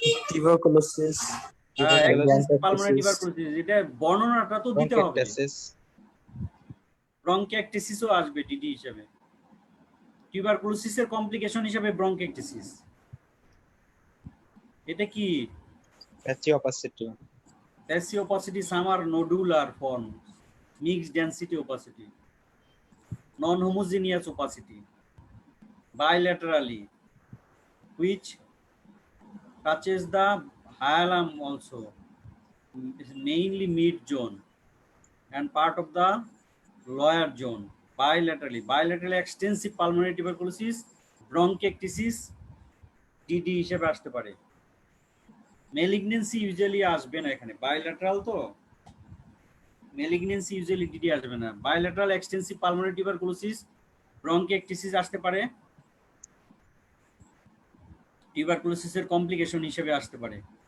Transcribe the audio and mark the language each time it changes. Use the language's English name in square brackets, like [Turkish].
[English] tuberculosis, [Bangla] pulmonary tuberculosis, এটা বর্ণনাটা তো দিতে হবে। ব্রঙ্কিয়াকটিসিসও আসবে ডিডি হিসেবে, টিউবারকুলোসিসের কমপ্লিকেশন হিসেবে ব্রঙ্কিয়াকটিসিস। এটা কি [English] Passive opacity, summer nodular form, mixed density opacity, non homogeneous opacity, bilaterally which touches the hyalum also, mainly mid zone and part of the lower zone. Bilaterally extensive pulmonary tuberculosis, bronchiectasis, DD [Bangla] হিসেবে আসতে পারে। [English] malignancy usually [Bangla] আসবে না এখানে, bilateral তো malignancy usually DD আসবে না। [English] bilateral extensive pulmonary tuberculosis, bronchiectasis [Bangla] আসতে পারে, টিউবারকুলোসিসের কমপ্লিকেশন হিসেবে আসতে পারে।